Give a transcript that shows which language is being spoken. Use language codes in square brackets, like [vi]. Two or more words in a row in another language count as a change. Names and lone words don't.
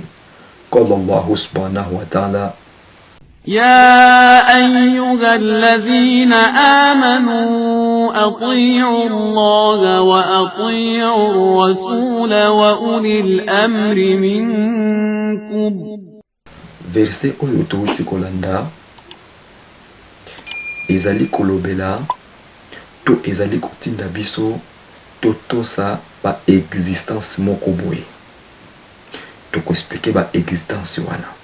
[ar] قال الله سبحانه وتعالى: يا أيها الذين آمنوا أطيعوا الله وأطيعوا الرسول وأولي الأمر منكم. [ln] Verset oyo touti kolanda ezali kolobela to ezali kotinda biso to tosa ba existence moko boye to ko expliquer ba existence wana.